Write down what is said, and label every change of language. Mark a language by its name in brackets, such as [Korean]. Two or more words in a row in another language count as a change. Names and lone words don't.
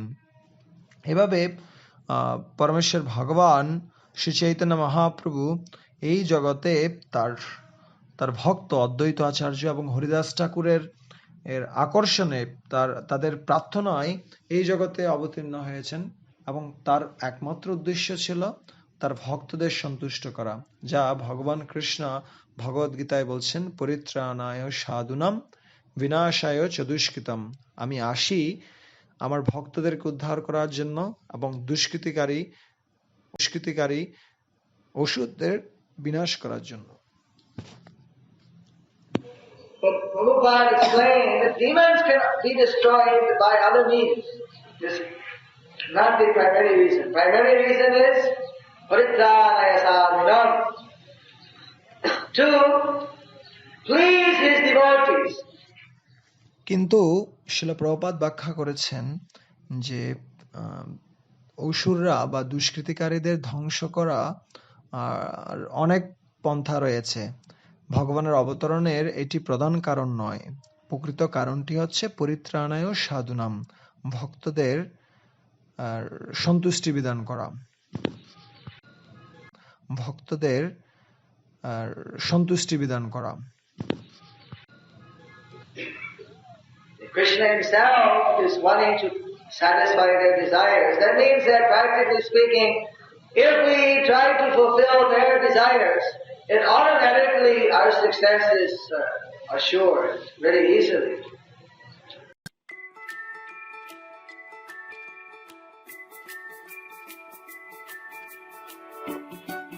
[Bangla] এভাবে পরমেশ্বর ভগবান শ্রী চৈতন্য মহাপ্রভু এই জগতে তার ভক্ত অদ্বৈত আচার্য এবং হরিদাস ঠাকুরের আকর্ষণে তাদের প্রার্থনায় এই জগতে অবতীর্ণ হয়েছেন এবং তার একমাত্র উদ্দেশ্য ছিল তার ভক্তদের সন্তুষ্ট করা, যা ভগবান কৃষ্ণ ভগবদ গীতায় বলছেন, [Sanskrit] পরিত্রাণায় সাধুনাম বিনাশায় চ দুষ্কৃতম। [Bangla] আমি আসি আমার ভক্তদেরকে উদ্ধার করার জন্য এবং দুষ্কৃতিকারী অসুরদের বিনাশ করার জন্য। [English] But Prabhupada explained that demons cannot be destroyed by other means. This is not the primary reason. Primary reason is [Sanskrit] परित्राणाय साधूनाम्, [English] to please his devotees. [Bangla] কিন্তু শিল প্রভুপাদ ব্যাখ্যা করেছেন যে অসুররা বা দুষ্কৃতিকারীদের ধ্বংস করা অনেক পন্থা রয়েছে। ভগবানের অবতরণের এটি প্রধান কারণ নয়। প্রকৃত কারণটি হচ্ছে [Sanskrit] পরিত্রাণায় সাধুনাম, [Bangla] ভক্তদের সন্তুষ্টি বিধান করা। [English] Krishna himself is wanting to satisfy their desires. That means that practically speaking, if we try to fulfill their desires, then automatically our success is assured very easily.